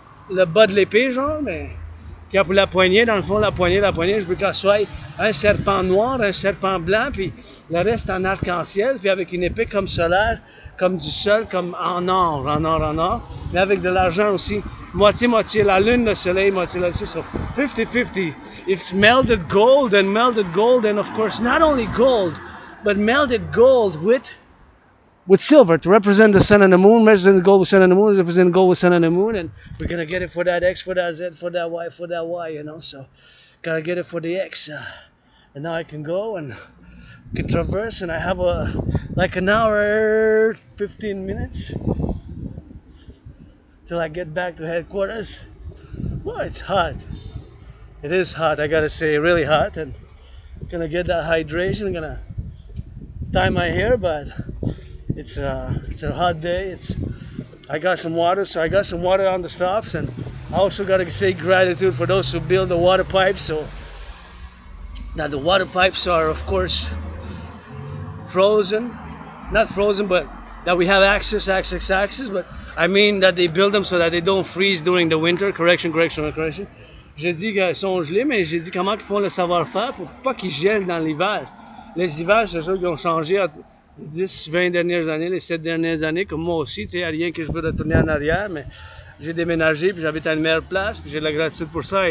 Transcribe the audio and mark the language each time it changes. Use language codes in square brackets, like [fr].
[fr] le bas de l'épée, genre, mais qu'il y a pour la poignée, dans le fond, la poignée, je veux qu'elle soit un serpent noir, un serpent blanc, puis le reste en arc-en-ciel, puis avec une épée comme solaire, comme du sol, comme en or, mais avec de l'argent aussi. Moitié-moitié, la lune, le soleil, moitié là-dessus, so 50-50. [en] If melted gold, and of course, not only gold, but melted gold with silver to represent the sun and the moon, represent the gold with sun and the moon, represent gold with sun and the moon, and we're gonna get it for that X, for that Z, for that Y, you know, so gotta get it for the X, and now I can go and can traverse, and I have like an hour, 15 minutes, till I get back to headquarters. Oh, it's hot. It is hot, I gotta say, really hot, and gonna get that hydration, gonna dye my hair, but it's a hot day. I got some water, so I got some water on the stops, and I also gotta say gratitude for those who build the water pipes. So that the water pipes are, of course, frozen, not frozen, but that we have access. But I mean that they build them so that they don't freeze during the winter. Correction. [fr] J'ai dit qu'ils sont gelés, mais j'ai dit comment ils font le savoir-faire pour pas qu'ils gèlent dans l'hiver. Les hivers, c'est sûr qu'ils ont changé les 10, 20 dernières années, les 7 dernières années, comme moi aussi, tu sais, il n'y a rien que je veux retourner en arrière, mais j'ai déménagé, puis j'habite à une meilleure place, puis j'ai de la gratitude pour ça.